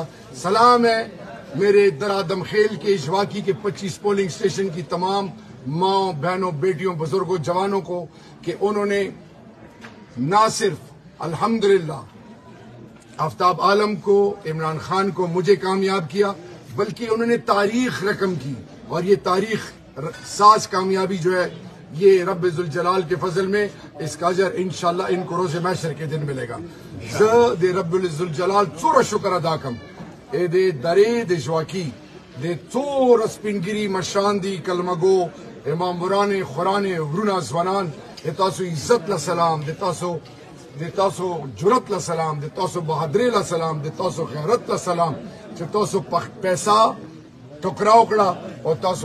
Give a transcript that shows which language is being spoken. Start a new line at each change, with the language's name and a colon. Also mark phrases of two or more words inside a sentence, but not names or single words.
Urdu: سلام ہے میرے درادم خیل کے جواکی کے 25 پولنگ سٹیشن کی تمام ماں بہنوں بیٹیوں بزرگوں جوانوں کو کہ انہوں نے نہ صرف الحمدللہ آفتاب عالم کو عمران خان کو مجھے کامیاب کیا بلکہ انہوں نے تاریخ رقم کی اور یہ تاریخ ساز کامیابی جو ہے یہ رب ذوالجلال کے فضل میں اس کا اجر انشاءاللہ ان کو روز محشر کے دن ملے گا۔
Pashto: دے رب ذوالجلال څومره شکر ادا کم دے درې د جواکی د څومره سپینګری مشان دي کلمګو امام ورانه خورانه ورونه ځوانان د تاسو عزت له سلام د تاسو جرأت له سلام د تاسو بہادری له سلام د تاسو غیرت له سلام چې تاسو پیسہ ټکراو کړه او تاسو